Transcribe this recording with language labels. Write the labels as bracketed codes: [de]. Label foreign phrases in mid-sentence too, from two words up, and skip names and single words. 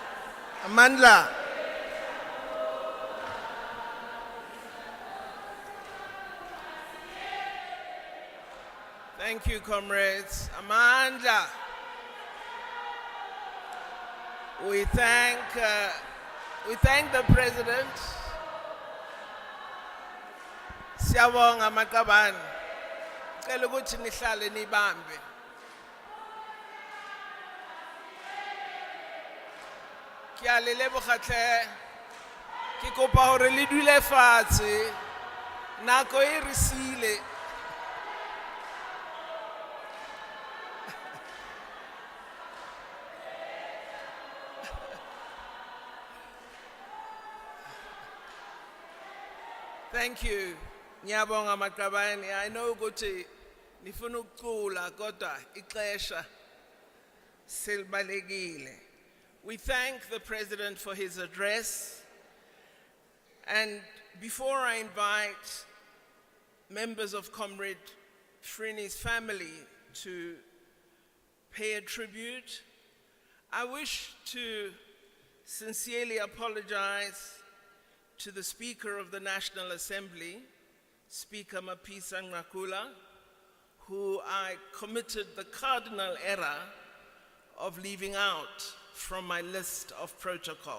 [en] Amandla. Thank you, comrades. Amandla. We thank the president. [zu] Siyabonga Maqabane. Cela ukuthi nihlale nibambe. [st] Ki a le leboga hle. Ke kopa hore le dule fatshe. Nako e re siile. [en] Thank you. [zu] Ngiyabonga Maqabane. [en] I know [zu] ukuthi nifuna ukucula kodwa ixesha selibalekile. [en] We thank the President for his address. And before I invite members of Comrade Frene's family to pay a tribute, I wish to sincerely apologize to the Speaker of the National Assembly, Speaker Mapisa Ngakula, who I committed the cardinal error of leaving out from my list of protocol.